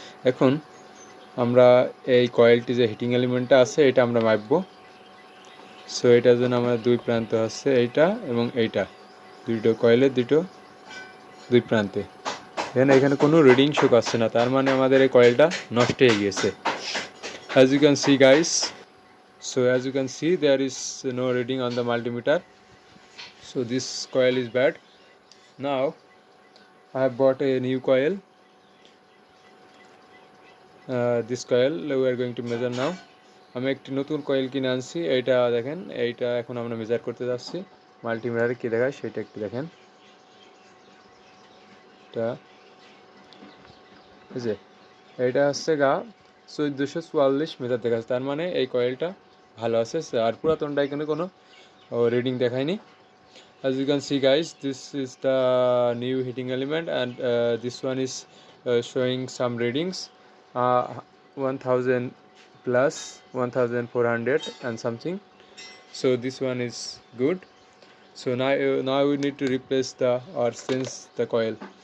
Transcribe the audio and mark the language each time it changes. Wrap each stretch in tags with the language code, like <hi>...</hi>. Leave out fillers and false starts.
<bn>এখন আমরা এই কয়েলটি যে হিটিং এলিমেন্টটা আছে এটা আমরা মাপবো। সো এটার জন্য আমাদের দুই প্রান্ত আছে এইটা এবং এইটা, দুটো কয়েলের দুই প্রান্তে। এখানে কোনো রিডিং শো করছে না, তার মানে আমাদের এই কয়েলটা নষ্ট হয়ে গিয়েছে।</bn> <en>As you can see guys, so as you can see there is no reading on the multimeter, so this coil is bad. Now I have bought a new coil. This coil we are going to measure now.</en> <bn>আমি একটি নতুন coil কিনে আনছি, এইটা দেখেন, এইটা এখন আমরা মেজার করতে যাচ্ছি। মাল্টিমিটারে কি দেখায় সেটা একটু দেখেন। এইটা হচ্ছে 1444 মিটার দেখাচ্ছে, তার মানে এই কয়েলটা ভালো আছে। আর পুরাতনটা এখানে কোনো রিডিং দেখায়নি।</bn> <en>As you can see guys, this is the new heating element and this one is showing some readings, 1000 plus 1400 and something. So this one is good. So now we need to replace or change the coil.</en>